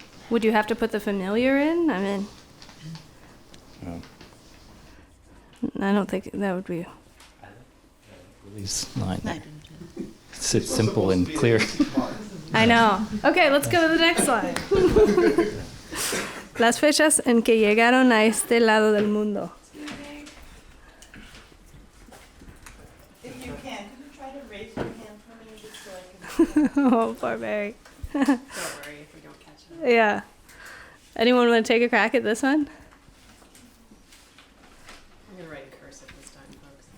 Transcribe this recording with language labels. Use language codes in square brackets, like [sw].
[en] Would you have to put the familiar in? I mean, I don't think that would be. Release line. It's simple and clear. I know. Okay, let's go to the next slide. [es] Las fechas en que llegaron a este lado del mundo. [en] If you can you try to raise your hand for me just so I can... Oh, poor Barry. Don't worry if we don't catch it. Yeah. Anyone want to take a crack at this one? I'm going to write cursive this time, folks.